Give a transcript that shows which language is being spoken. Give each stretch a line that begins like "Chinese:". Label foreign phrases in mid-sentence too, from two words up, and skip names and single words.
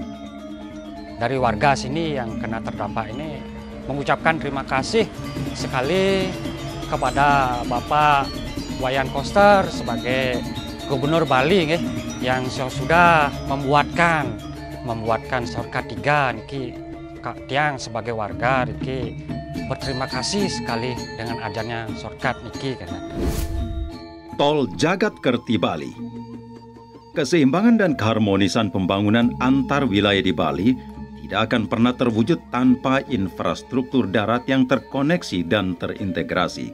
Indonesian: Dari warga sini yang kena terdampak ini mengucapkan terima kasih sekali kepada Bapak Wayan Koster sebagai Gubernur Bali yang sudah membuatkan shortcut 3
Balinese: niki tiang
Indonesian: sebagai warga niki berterima kasih sekali dengan adanya shortcut niki karena Tol Jagat Kerti Bali. Keseimbangan dan keharmonisan pembangunan antar wilayah di Bali tidak akan pernah terwujud tanpa infrastruktur darat yang terkoneksi dan terintegrasi.